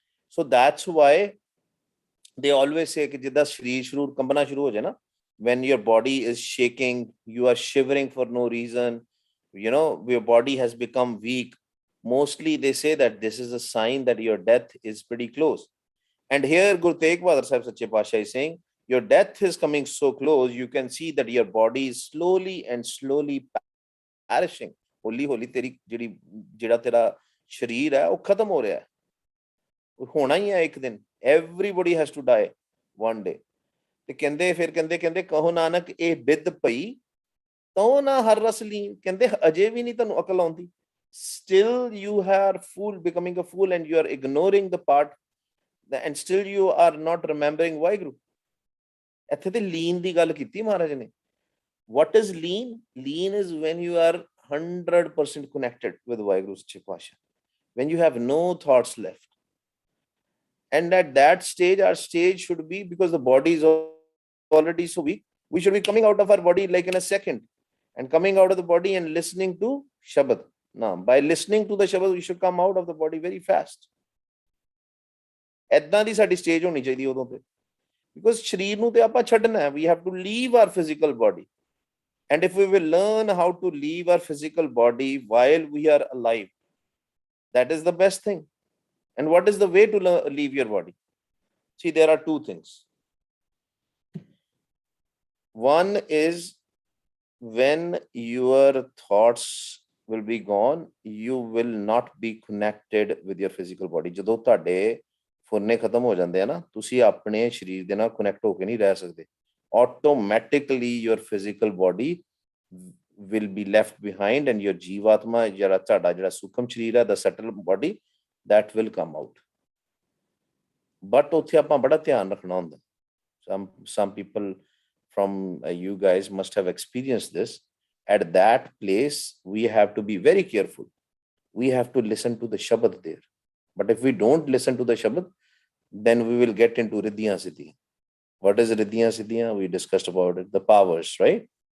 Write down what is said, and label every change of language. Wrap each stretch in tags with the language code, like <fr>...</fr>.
<en>so that's why they always say</en> <pa>ਕਿ ਜਿੱਦਾਂ ਸਰੀਰ ਕੰਬਣਾ ਸ਼ੁਰੂ ਹੋ ਜਾਏ ਨਾ,</pa> <en>when your body is shaking, you are shivering for no reason, your body has become weak, mostly they say that this is a sign that your death is pretty close. And here Guru Tegh Bahadur Sahib Sache Pasha is saying, your death is coming so close, you can see that your body is slowly perishing.</en> <pa>ਹੌਲੀ ਹੌਲੀ ਤੇਰੀ ਜਿਹੜਾ ਤੇਰਾ ਸਰੀਰ ਹੈ ਉਹ ਖਤਮ ਹੋ ਰਿਹਾ ਹੈ, ਹੋਣਾ ਹੀ ਹੈ ਇੱਕ ਦਿਨ।</pa> <en>everybody has to die one day.</en> <pa>ਤੇ ਕਹਿੰਦੇ ਫਿਰ ਕਹਿੰਦੇ ਕਹੋ ਨਾਨਕ ਇਹ ਬਿੱਦ ਪਈ ਤੋ ਨਾ ਹਰ ਰਸ ਲੀਨ। ਕਹਿੰਦੇ ਅਜੇ ਵੀ ਨਹੀਂ ਤੁਹਾਨੂੰ ਅਕਲ ਆਉਂਦੀ,</pa> <en>still you are becoming a fool, and you are ignoring the part, and still you are not remembering Waheguru.</en> <pa>ਇੱਥੇ ਤੇ ਲੀਨ ਦੀ ਗੱਲ ਕੀਤੀ ਮਹਾਰਾਜ ਨੇ।</pa> <en>what is lean? Lean is when you are 100% connected with Waheguru ਸੱਚੇ ਪਾਤਸ਼ਾਹ, when you have no thoughts left. And at that stage, our stage should be, because the body is already so weak, we should be coming out of our body like in a second, and coming out of the body and listening to Shabad. Now, by listening to the Shabad, we should come out of the body very fast.</en> <pa>ਏਦਾਂ ਦੀ ਸਾਡੀ stage ਹੋਣੀ ਚਾਹੀਦੀ ਉਦੋਂ ਤੇ, because ਸਰੀਰ ਨੂੰ ਤੇ ਆਪਾਂ ਛੱਡਣਾ ਹੈ,</pa> <en>we have to leave our physical body. And if we will learn how to leave our physical body while we are alive, that is the best thing. And what is the way to leave your body? See, there are two things. One is when your thoughts will be gone, you will not be connected with your physical body.</en> <pa>ਜਦੋਂ ਤੁਹਾਡੇ ਫੁਰਨੇ ਖਤਮ ਹੋ ਜਾਂਦੇ ਆ ਨਾ, ਤੁਸੀਂ ਆਪਣੇ ਸਰੀਰ ਦੇ ਨਾਲ ਕਨੈਕਟ ਹੋ ਕੇ ਨਹੀਂ ਰਹਿ ਸਕਦੇ।</pa> <en>Automatically your physical body will be left behind, and your jivatma,</en> <pa>ਜਿਹੜਾ ਤੁਹਾਡਾ ਜਿਹੜਾ ਸੂਖਮ ਸਰੀਰ ਹੈ,</pa> <en>the subtle body, that will come out.</en> <pa>But ਉੱਥੇ ਆਪਾਂ ਬੜਾ ਧਿਆਨ ਰੱਖਣਾ ਹੁੰਦਾ।</pa> <en>Some people from you guys must have experienced this. At that place, we have to be very careful. We have to listen to the Shabad there. But if we don't listen to the Shabad, then we will get into Riddhiyan Siddhiyan. What is Riddhiyan Siddhiyan? We discussed about it, the powers, right?</en>